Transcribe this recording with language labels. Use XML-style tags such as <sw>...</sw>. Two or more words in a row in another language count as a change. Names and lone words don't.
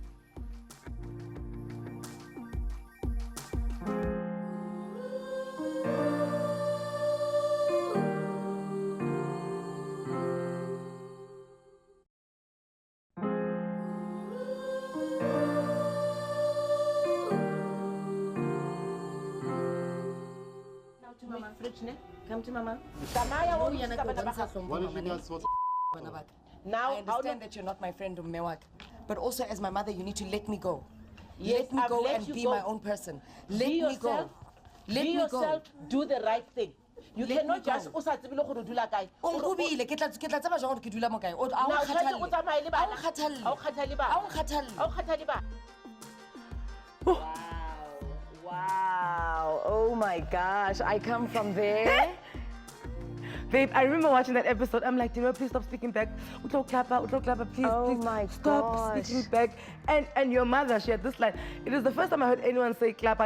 <en>Come to Mama. Now, I understand that you're not my friend, Mewak, but also as my mother, you need to let me go. Yes, let me go and be my own person. Let me go. Let me go. Do the right thing. You Let cannot me go. just</en> <tn>usatsibile gore o dula kae. Onkgobile, ke tla tseba jang gore ke dula mo kae. O a o</tn> <en>Now,</en> <tn>tshwanetse o kgathalle. tsamaye le bana. A o kgathalle. Ha o kgathalle bana. A o kgathalle. Ha o kgathalle bana.</tn> <en>Wow. Oh my gosh. I come from there. Babe, I remember watching that episode. I'm like, Dineo, please stop speaking back.</en> <tn>Utlo klappa, please,</tn> <en>Oh please my stop gosh. speaking back. And your mother, she had this line. It is the first time I heard anyone say klappa.</en>